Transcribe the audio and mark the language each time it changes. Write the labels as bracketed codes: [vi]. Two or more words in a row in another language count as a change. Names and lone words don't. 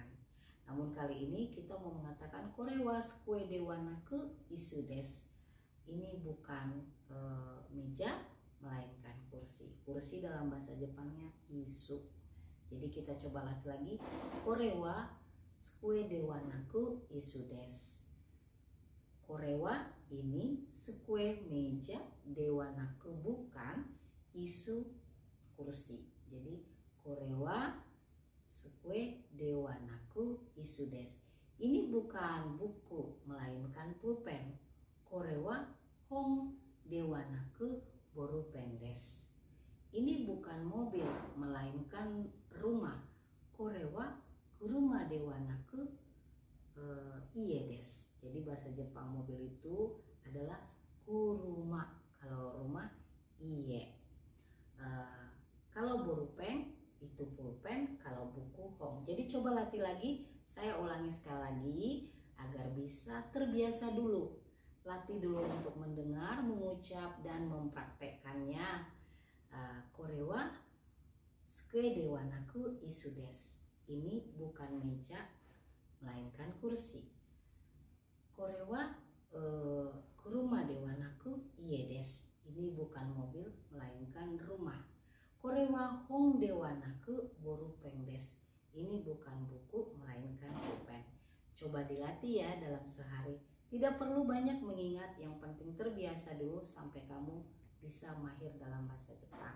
[id] Namun kali ini kita mau mengatakan [ja] これは机ではなく椅子です. [id] Ini bukan meja melainkan kursi. Kursi dalam bahasa Jepangnya isu. Jadi kita coba latih lagi. [ja] これは机ではなく椅子です. これは [id] ini, skue meja, [ja] ではなく [id] bukan, isu kursi. [ja] Jadi これは机ではなく椅子です. [id] Ini bukan buku melainkan pulpen. [ja] これは本ではなくボールペンです. [id] Ini bukan mobil melainkan rumah. [ja] これは車ではなく家です. [id] Jadi bahasa Jepang mobil itu adalah kuruma. Kalau rumah ie. Kalau borupen itu pulpen, kalau buku hong. Jadi coba latih lagi, saya ulangi sekali lagi agar bisa terbiasa dulu. Latih dulu untuk mendengar, mengucap, dan mempraktekkannya. [ja] これは机ではなく椅子です. [id] Ini bukan meja melainkan kursi. [ja] これは車ではなく家です. [id] Ini bukan mobil melainkan rumah. [ja] これは本ではなくボールペンです. [id] Ini bukan buku melainkan pulpen. Coba dilatih ya dalam sehari. Tidak perlu banyak mengingat, yang penting terbiasa dulu sampai kamu bisa mahir dalam bahasa Jepang.